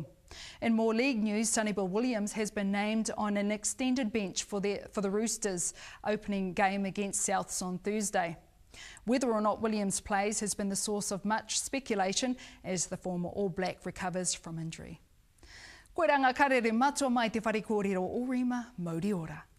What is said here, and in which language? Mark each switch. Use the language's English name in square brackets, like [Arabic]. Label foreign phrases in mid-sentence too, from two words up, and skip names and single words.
[English] In more league news, Sonny Bill Williams has been named on an extended bench for the Roosters' opening game against Souths on Thursday. Whether or not Williams plays has been the source of much speculation as the former All Black recovers from injury. [Māori] Koe ranga karere matua mai te whare kōrero o Rema, Mauri ora.